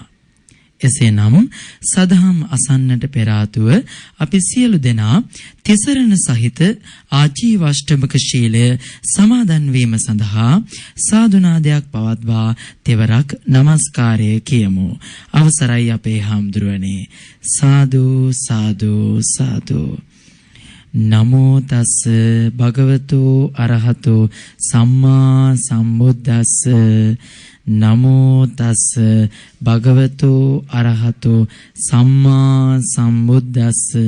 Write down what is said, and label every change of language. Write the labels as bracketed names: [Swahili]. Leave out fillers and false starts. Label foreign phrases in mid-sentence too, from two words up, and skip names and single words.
[Sinhala] එසේනම් සදහම් අසන්නට පෙර ආතුව අපි සියලු දෙනා තිසරණ සහිත ආජීවාෂ්ටමක ශීලය සමාදන් වීම සඳහා සාදුනාදයක් පවත්වා තෙවරක් নমස්කාරය කියමු. අවසරයි අපේ හාමුදුරුවනේ. සාදු සාදු සාදු. [Pali] නමෝ තස් භගවතු අරහතු සම්මා සම්බුද්දස්ස. නමෝ තස් භගවතු අරහතු සම්මා සම්බුද්දස්ස.